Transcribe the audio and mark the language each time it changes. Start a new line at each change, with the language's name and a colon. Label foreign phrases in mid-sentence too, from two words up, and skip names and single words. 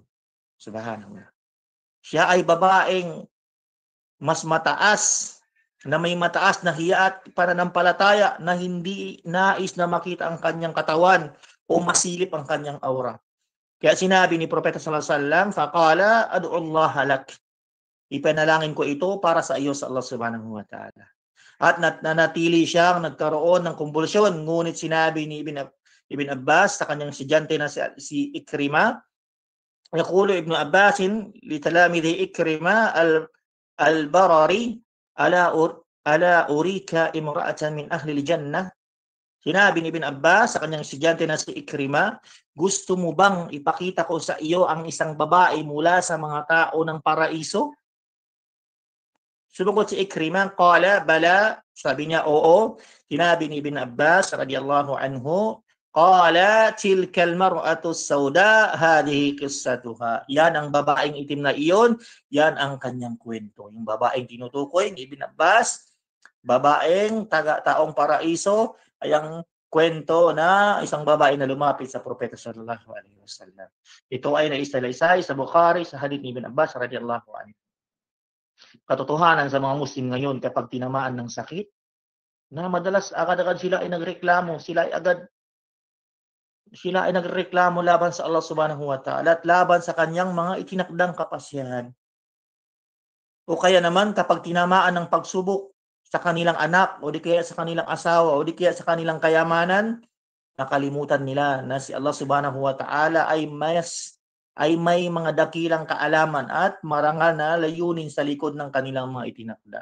Filipino: Subhanallah. Siya ay babaeng mas mataas, na may mataas na hiya at pananampalataya na hindi nais na makita ang kanyang katawan o masilip ang kanyang aura. Kaya sinabi ni Propeta
Arabic: صلى الله عليه وسلم, فقال أدعو الله لك.
Filipino: Ipanalangin ko ito para sa iyo sa Allah
Arabic: سبحانه وتعالى.
Filipino: At nanatili siyang nagkaroon ng kumbulsyon, ngunit sinabi ni Ibn Abbas sa kanyang estudyante na si Ikrima,
Arabic: يقول ابن عباس لتلميذه عكرمة البربري ألا أريك امرأة من أهل الجنة.
Filipino: Sinabi ni Ibn Abbas sa kanyang estudyante na si Ikrima, gusto mo bang ipakita ko sa iyo ang isang babae mula sa mga tao ng paraiso? Sumagot si Ikrima,
Arabic: قال بلى,
Filipino: sabi niya oo. Sinabi ni Ibn Abbas
Arabic: رضي الله عنه قال تلك المرأة السوداء هذه قصتها.
Filipino: Yan ang babaeng itim na iyon, yan ang kanyang kwento. Yung babaeng tinutukoy ni Ibn Abbas, babaeng taga-taong paraiso, ay ang kwento na isang babae na lumapit sa Propeta
Arabic: صلى الله عليه وسلم.
Filipino: Ito ay naisalaysay sa Bukhari sa hadith ni Ibn Abbas
Arabic: رضي الله عنه.
Filipino: Katotohanan sa mga Muslim ngayon kapag tinamaan ng sakit, na madalas agad-agad sila ay nagreklamo, sila ay nagreklamo laban sa Allah
Arabic: سبحانه وتعالى
Filipino: at laban sa kanyang mga itinakdang kapasyahan. O kaya naman kapag tinamaan ng pagsubok sa kanilang anak o di kaya sa kanilang asawa o di kaya sa kanilang kayamanan, nakalimutan nila na si Allah
Arabic: سبحانه وتعالى
Filipino: ay may mga dakilang kaalaman at marangal na layunin sa likod ng kanilang mga itinakda.